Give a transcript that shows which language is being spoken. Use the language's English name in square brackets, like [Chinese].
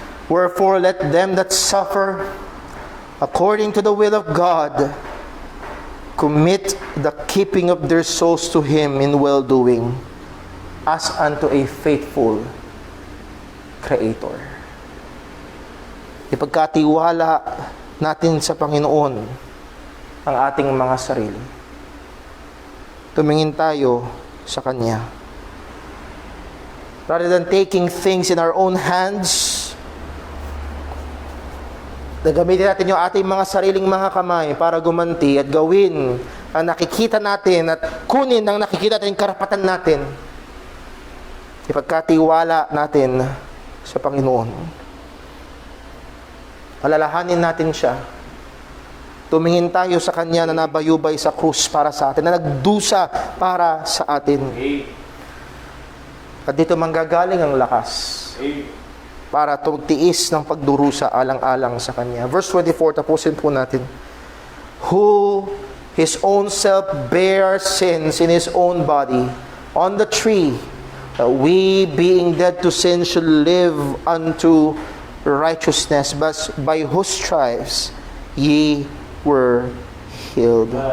[English] Wherefore let them that suffer according to the will of God commit the keeping of their souls to Him in well-doing, as unto a faithful Creator. [Filipino] Ipagkatiwala natin sa Panginoon ang ating mga sarili. Tumingin tayo sa Kanya. [English] Rather than taking things in our own hands, [Filipino] gamitin natin yung ating mga sariling mga kamay para gumanti at gawin ang nakikita natin at kunin ang nakikita natin karapatan natin. Ipagkatiwala natin sa Panginoon. Alalahanin natin siya. Tumingin tayo sa Kanya na nabayubay sa krus para sa atin, na nagdusa para sa atin. At dito manggagaling ang lakas para tumtiis ng pagdurusa alang-alang sa Kanya. Verse 24, tapusin po natin. [English] Who His own self bare sins in His own body on the tree, that we being dead to sin should live unto righteousness, but by whose stripes ye were healed.